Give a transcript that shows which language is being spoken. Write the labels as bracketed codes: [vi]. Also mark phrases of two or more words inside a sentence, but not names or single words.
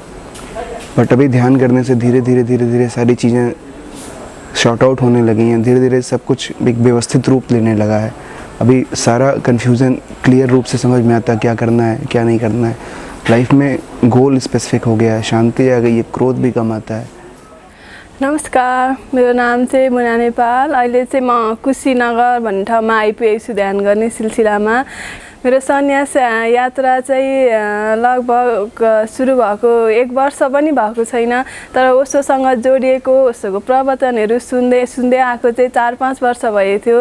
[hi] बट अभी ध्यान करने से धीरे धीरे सारी चीज़ें [en] short out [hi] होने लगी हैं। धीरे धीरे सब कुछ एक व्यवस्थित रूप लेने लगा है अभी सारा [en] confusion clear [hi] रूप से समझ में आता है, क्या करना है क्या नहीं करना है। लाइफ में [en] goal specific [hi] हो गया है, शांति आ गई है, क्रोध भी कम आता है। [ne] नमस्कार, मेरो नाम चाहिँ मुना नेपाल। अहिले चाहिँ म कुशीनगर भन्ने ठाउँमा आइपुगेको छु ध्यान गर्ने सिलसिलामा। मेरो सन्यास यात्रा चाहिँ लगभग सुरु भएको 1 वर्ष पनि भएको छैन, तर ओशोसँग जोडिएको ओशोको प्रवचनहरू सुन्दै सुन्दै आएको चाहिँ 4-5 वर्ष भएको थियो।